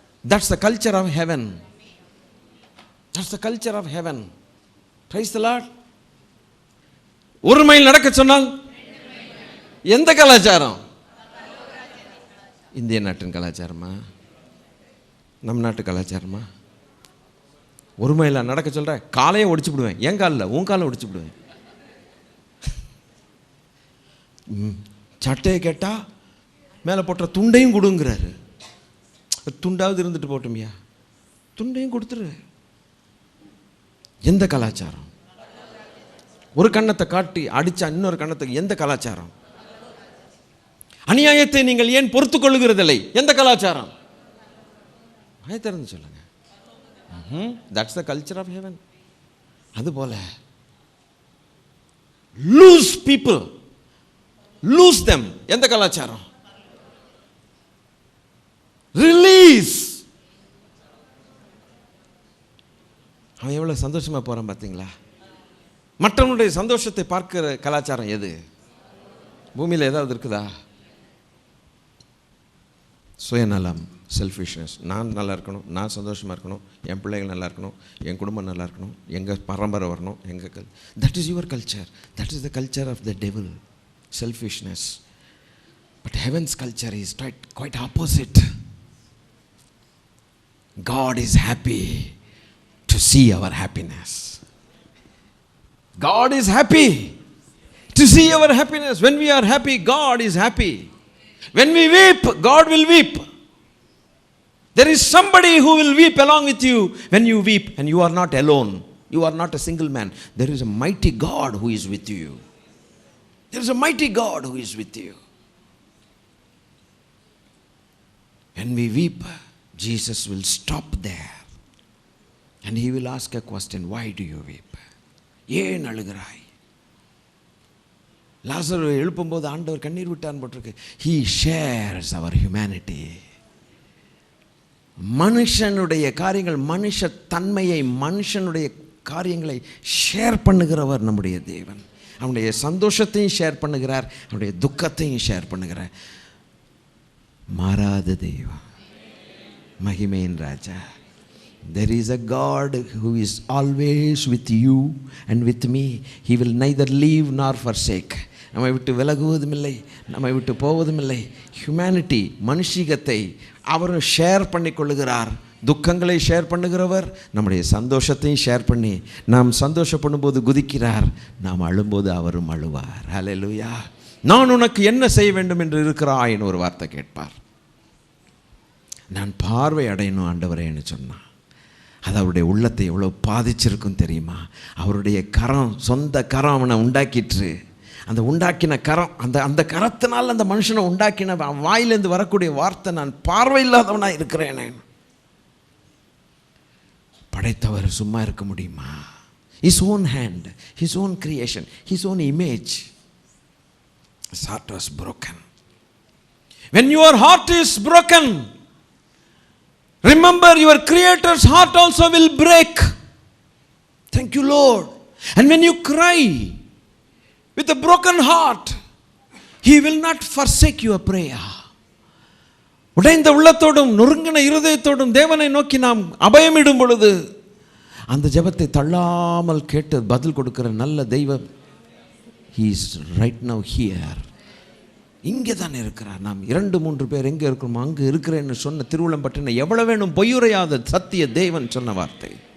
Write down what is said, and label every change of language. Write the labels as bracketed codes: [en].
[en] That's the culture of heaven. That's the culture of heaven. Praise the Lord. [ta] ஒரு mile நடக்க சொன்னால் எந்த கலாச்சாரம்? இந்திய நாட்டின் கலாச்சாரமா, நம் நாட்டு கலாச்சாரமா? ஒரு மைல நடக்க சொல்ற, காலையை ஒடிச்சு விடுவேன். என் காலில் உன் காலை ஒடிச்சு விடுவேன். சட்டையை கேட்டா மேலே போட்ட துண்டையும் கொடுங்கிறாரு. துண்டாவது இருந்துட்டு போட்டோம்யா, துண்டையும் கொடுத்துரு. எந்த கலாச்சாரம்? ஒரு கண்ணத்தை காட்டி அடிச்சா இன்னொரு கண்ணத்துக்கு எந்த கலாச்சாரம்? அநியாயத்தை நீங்கள் ஏன் பொறுத்துக் கொள்ளுகிறதில்லை? எந்த கலாச்சாரம்? திறந்து சொல்லுங்க. [en] That's the culture of heaven. [ta] அதுபோல [en] lose people, lose them. [ta] எந்த கலாச்சாரம்? [en] Release. [ta] அவன் எவ்வளவு சந்தோஷமா போறான் பார்த்தீங்களா? மற்றவனுடைய சந்தோஷத்தை பார்க்கிற கலாச்சாரம் எது? பூமியில் ஏதாவது இருக்குதா? சுயநலம், செல்ஃபிஷ்னஸ். நான் நல்லா இருக்கணும், நான் சந்தோஷமாக இருக்கணும், என் பிள்ளைகள் நல்லா இருக்கணும், என் குடும்பம் நல்லா இருக்கணும், எங்கள் பரம்பரை வரணும், எங்கள் [en] That is your culture. That is the culture of the devil, selfishness. But heaven's culture is quite opposite. God is happy to see our happiness. God is happy to see our happiness. When we are happy, God is happy. When we weep, God will weep. There is somebody who will weep along with you when you weep, and you are not alone. You are not a single man. There is a mighty God who is with you. There is a mighty God who is with you. When we weep, Jesus will stop there and he will ask a question. Why do you weep? [ta] ஏன் அழுகிறாய்? லாசரு எழுப்பும்போது ஆண்டவர் கண்ணீர் விட்டான் போட்டிருக்கு. [en] He shares our humanity. [ta] மனுஷனுடைய காரியங்கள், மனுஷ தன்மையை, மனுஷனுடைய காரியங்களை ஷேர் பண்ணுகிறவர் நம்முடைய தேவன். அவனுடைய சந்தோஷத்தையும் ஷேர் பண்ணுகிறார், அவனுடைய துக்கத்தையும் ஷேர் பண்ணுகிறார். மாறாத தெய்வம், மகிமையின் ராஜா. [en] There is a God who is always with you and with me. He will neither leave nor forsake. [ta] நம்மை விட்டு விலகுவதும் இல்லை, நம்மை விட்டு போவதும் இல்லை. ஹியூமனிட்டி, மனுஷீகத்தை அவர் ஷேர் பண்ணி கொள்ளுகிறார். துக்கங்களை ஷேர் பண்ணுகிறவர் நம்முடைய சந்தோஷத்தையும் ஷேர் பண்ணி, நாம் சந்தோஷப்படும் போது குதிக்கிறார், நாம் அழும்போது அவரும் அழுவார். ஹல்லேலூயா. நான் உனக்கு என்ன செய்ய வேண்டும் என்று இருக்கிறாய்ன்னு ஒரு வார்த்தை கேட்பார். நான் பார்வை அடையணும் ஆண்டவரேன்னு சொன்னான். அது அவருடைய உள்ளத்தை எவ்வளோ பாதிச்சிருக்கும் தெரியுமா? அவருடைய கரம், சொந்த கரம் அவனை உண்டாக்கிட்டு, அந்த உண்டாக்கின கரம், அந்த கரத்தினால் அந்த மனுஷனை உண்டாக்கின வாயிலேருந்து வரக்கூடிய வார்த்தை, நான் பார்வை இல்லாதவனாக இருக்கிறேன். படைத்தவர் சும்மா இருக்க முடியுமா? [en] His own hand, His own creation, His own image. His heart was broken. When your heart is broken, remember your Creator's heart also will break. Thank you, Lord. And when you cry with a broken heart, He will not forsake your prayer. [ta] உடைந்த உள்ளத்தோடும் நொறுங்கின இருதயத்தோடும் தேவனை நோக்கி நாம் அபயமிடும் பொழுது அந்த ஜெபத்தை தள்ளாமல் கேட்டு பதில் கொடுக்கிற நல்ல தெய்வம் [en] He is right now here. [ta] இங்கே தானே இருக்கிறார். நாம் 2-3 பேர் எங்கே இருக்கிறோமோ அங்கே இருக்கிறேன்னு சொன்ன திருவுளம் பற்றின எவ்வளவு வேணும் பொய்யுரையாத சத்திய தேவன் சொன்ன வார்த்தை.